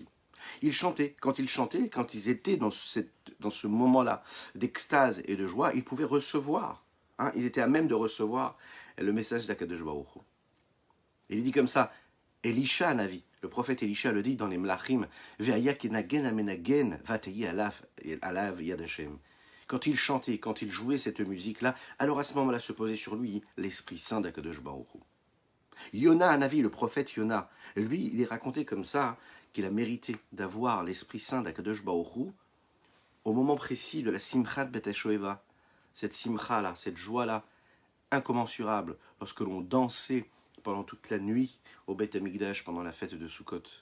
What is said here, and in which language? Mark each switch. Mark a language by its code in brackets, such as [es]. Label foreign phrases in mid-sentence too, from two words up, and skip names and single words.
[fr] Ils chantaient, quand ils étaient dans ce moment-là d'extase et de joie, ils pouvaient recevoir, ils étaient à même de recevoir le message d' [he] הקדוש ברוך הוא. [fr] Il dit comme ça, Elisha Navi, le prophète Elisha le dit dans les Melachim, [he] והיה כנגן המנגן ותהי עליו יד השם. [fr] quand il chantait, quand il jouait cette musique-là, alors à ce moment-là se posait sur lui l'Esprit Saint d' [he] הקדוש ברוך הוא. [fr] Yona, un avis, le prophète Yona, lui, il est raconté comme ça qu'il a mérité d'avoir l'Esprit Saint d' [he] הקדוש ברוך הוא [fr] au moment précis de la [he] שמחת בית השואבה, [fr] cette simcha-là, cette joie-là, incommensurable, lorsque l'on dansait pendant toute la nuit au [he] בית המקדש [fr] pendant la fête de Sukkot.